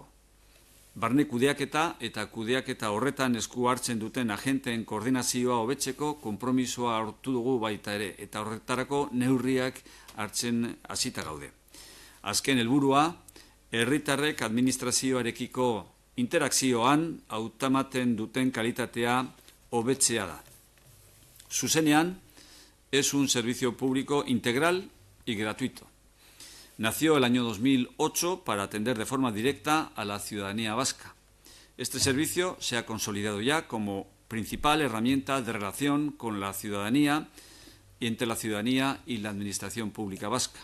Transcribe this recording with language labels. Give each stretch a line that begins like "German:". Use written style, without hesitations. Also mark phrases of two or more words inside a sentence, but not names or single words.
Basque: Barne kudeaketa eta kudeaketa horretan esku hartzen duten agenteen koordinazioa hobetzeko konpromisoa hartu dugu baita ere eta horretarako neurriak hartzen hasita gaude. Azken helburua, herritarrek administrazioarekiko interakzioan hautematen duten kalitatea hobetzea da.
Spanish: Zuzenean es un servicio público integral y gratuito. Nació el año 2008 para atender de forma directa a la ciudadanía vasca. Este servicio se ha consolidado ya como principal herramienta de relación con la ciudadanía y entre la ciudadanía y la administración pública vasca.